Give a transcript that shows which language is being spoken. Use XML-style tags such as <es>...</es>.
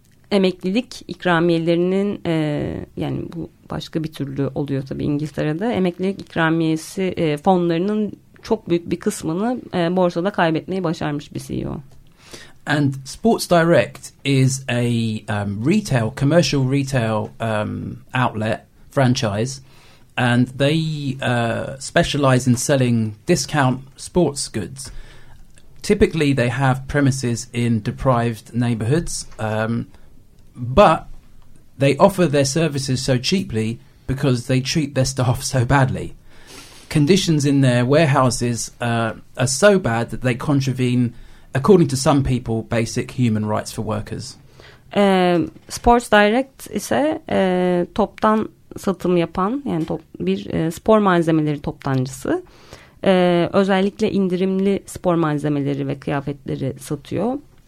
<tr>Emeklilik ikramiyelerinin yani bu başka bir türlü oluyor tabii İngiltere'de. Emeklilik ikramiyesi fonlarının çok büyük bir kısmını borsada kaybetmeyi başarmış bir CEO.</tr> <en>And Sports Direct is a retail, commercial retail outlet franchise. And they specialize in selling discount sports goods. Typically, they have premises in deprived neighborhoods. But they offer their services so cheaply because they treat their staff so badly. Conditions in their warehouses are so bad that they contravene, according to some people, basic human rights for workers.</en> <tr>Sports Direct ise toptan satım yapan, yani bir spor malzemeleri toptancısı. Özellikle indirimli spor malzemeleri ve kıyafetleri satıyor.</tr>